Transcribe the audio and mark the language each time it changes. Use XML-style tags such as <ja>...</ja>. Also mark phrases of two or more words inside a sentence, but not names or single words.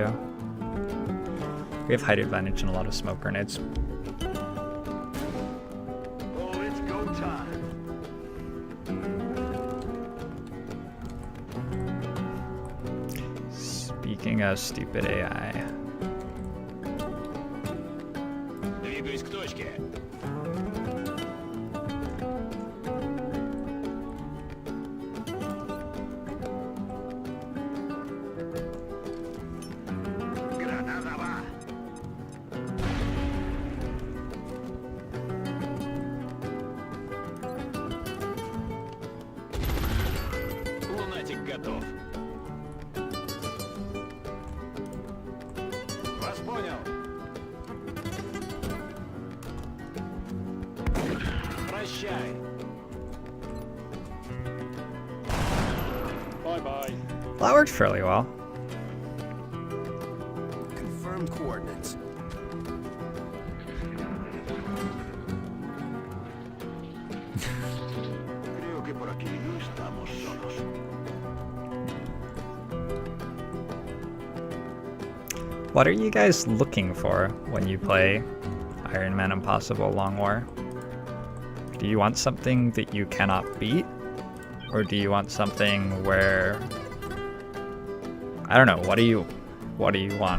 <en>We have height advantage and a lot of smoke grenades. Oh, it's go time. Speaking of stupid AI.</en> <ru>Двигаюсь к точке.</ru> <es>Granada va.</es> <ru>Лунатик готов. Вас понял. Прощай.</ru> <en>Bye-bye. Well, that worked fairly well. Confirm coordinates.</en> <es>Creo que por aquí no estamos solos.</es> <en>What are you guys looking for when you play Iron Man Impossible Long War? Do you want something that you cannot beat? Or do you want something where... I don't know, what do you want?</en>